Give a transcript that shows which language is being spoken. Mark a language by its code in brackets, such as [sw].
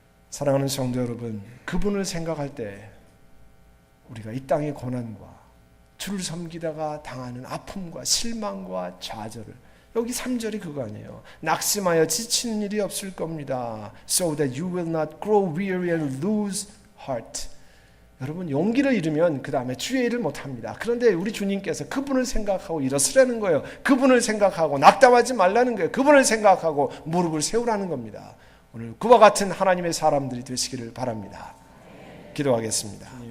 [ko] 사랑하는 성도 여러분, 그분을 생각할 때 우리가 이 땅의 고난과 주를 섬기다가 당하는 아픔과 실망과 좌절을, 여기 3절이 그거 아니에요. 낙심하여 지치는 일이 없을 겁니다. [en] So that you will not grow weary and lose heart. [ko] 여러분, 용기를 잃으면 그 다음에 주의 일을 못합니다. 그런데 우리 주님께서 그분을 생각하고 일어서라는 거예요. 그분을 생각하고 낙담하지 말라는 거예요. 그분을 생각하고 무릎을 세우라는 겁니다. 오늘 그와 같은 하나님의 사람들이 되시기를 바랍니다. 기도하겠습니다.